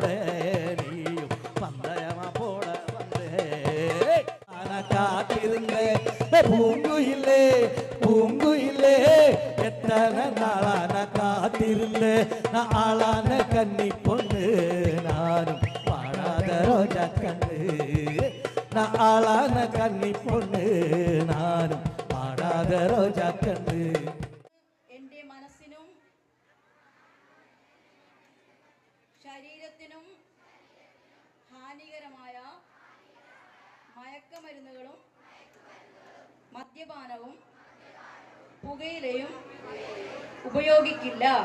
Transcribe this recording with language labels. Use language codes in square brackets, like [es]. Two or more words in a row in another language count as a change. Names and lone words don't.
[ta] நீயும் பந்தயமா போட வந்தே காத்திருந்தேன் பூங்குயிலே பூங்குயிலே எத்தனை நாளான காத்திருந்தேன் நான் ஆளான கன்னி பொண்ணு நானும் பாடாத ரோஜா கண்ணு நான் ஆளான கன்னி பொண்ணு நானும் பாடாத ரோஜாக்கண்ணு [ml] എൻ്റെ മനസ്സിനും ശരീരത്തിനും ഹാനികരമായ മയക്കമരുന്നുകളും മദ്യപാനവും പുകയിലയും ഉപയോഗിക്കില്ല.